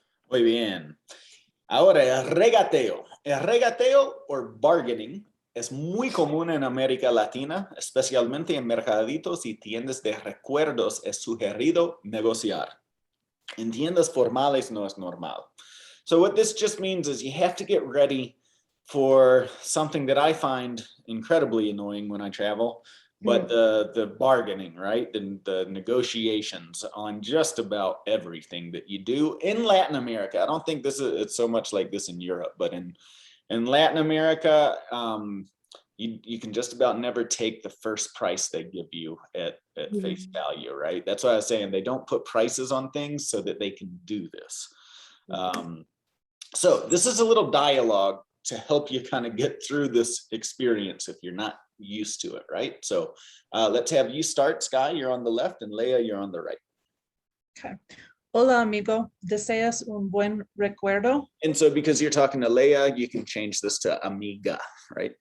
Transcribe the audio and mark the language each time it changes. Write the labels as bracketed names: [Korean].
[Spanish] muy bien. Ahora el regateo. El regateo [English] or bargaining [Spanish] es muy común en América Latina, especialmente en mercaditos y tiendas de recuerdos. Es sugerido negociar. En tiendas formales no es normal. [English] So what this just means is you have to get ready for something that I find incredibly annoying when I travel, but the bargaining, right? The negotiations on just about everything that you do in Latin America. I don't think it's so much like this in Europe, but in Latin America, you can just about never take the first price they give you at face value, right? That's why I was saying they don't put prices on things so that they can do this. So this is a little dialogue to help you kind of get through this experience if you're not used to it, right? So let's have you start, Sky, you're on the left, and Leia, you're on the right. [Spanish] Okay. Hola, amigo. ¿Deseas un buen recuerdo? [English] And so because you're talking to Leia, you can change this to amiga, right?